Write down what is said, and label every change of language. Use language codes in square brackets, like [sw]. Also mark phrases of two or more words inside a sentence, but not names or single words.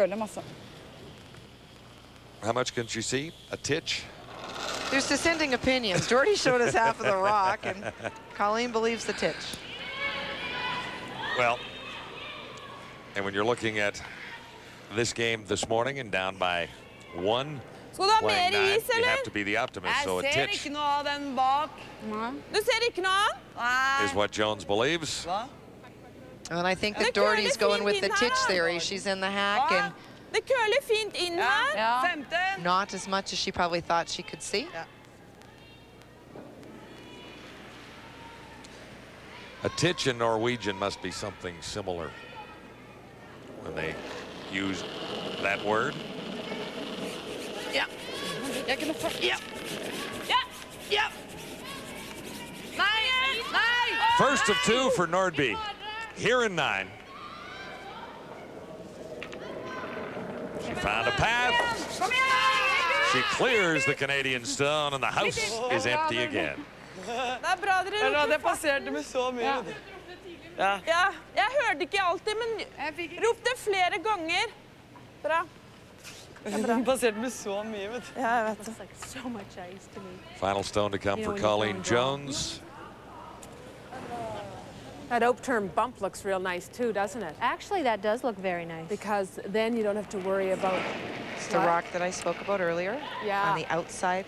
[en] How much can she see? A titch? There's dissenting opinions. Doherty showed us half of the rock, and Colleen believes the titch. Well, and when you're looking at this game this morning and down by 1, [no] Skal du ha [en] playing [no] mer [en] 9, is, you [no] eller? [en] have to be the optimist, so a [no] Jeg ser [en] titch [no] ikke noe av den bak. Du ser ikke noe av? [en] is what Jones believes. And I think that Doherty's going with the titch theory. She's in the hack and [no] Det køler fint inn her. [en] not as much as she probably thought she could see. A titch in Norwegian must be something similar when they use that word. [no] Ja. Jeg kunne få... Ja. Ja. Nei. [en] First of 2 for Nordby here in 9. She found a path. She clears the Canadian stone, and the house is empty again. [no] Det bra dere ropte. Det passerte med så mye. Ja, jeg hørte ikke alltid, men ropte flere ganger. Bra. Det passerte med så mye, vet du. Ja, jeg vet det. [en] Looks like so much ice to me. Final stone to come for Colleen Jones. That upturn bump looks real nice too, doesn't it? Actually, that does look very nice. Because then you don't have to worry about... It's the rock that I spoke about earlier Yeah. on the outside